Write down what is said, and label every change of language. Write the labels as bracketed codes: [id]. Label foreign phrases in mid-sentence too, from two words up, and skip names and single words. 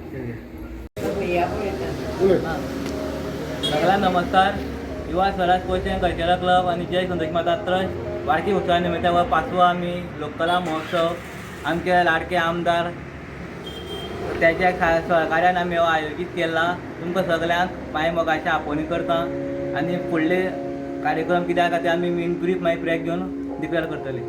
[mr] सगळ्यांना नमस्कार. युवा स्वराज स्पोर्ट्स अँड कल्चरल क्लब आणि जय संतोष माता ट्रस्ट वार्षिक उत्सवा निमित्तान पाचवा आम्ही लोककला महोत्सव आमचे लाडके आमदार त्याच्या सहकार्यान आम्ही हो आयोजित केला. [kok] तुमकां सगळ्यांक मायमोगाची आपोवणी करता आणि फुडले कार्यक्रम कित्याक खातीर आमी [en] main brief [kok] मागीर प्रेस घेवन डिक्लेअर करतले.